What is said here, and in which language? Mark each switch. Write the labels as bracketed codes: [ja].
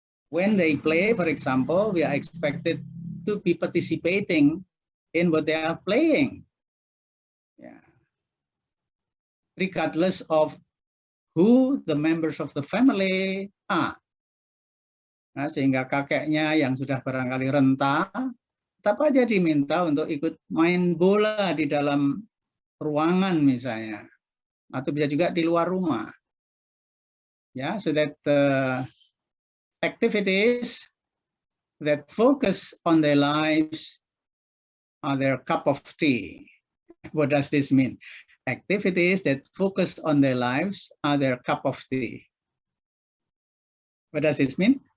[en] When they play, for example, we are expected to be participating in what they are playing. Yeah. Regardless of who the members of the family are. [id] Nah, sehingga kakeknya yang sudah barangkali renta, tetap aja diminta untuk ikut main bola di dalam ruangan misalnya, atau bisa juga di luar rumah. [en] Ya, so that activities that focus on their lives are their cup of tea. What does this mean? Activities that focus on their lives are their cup of tea. What does this mean?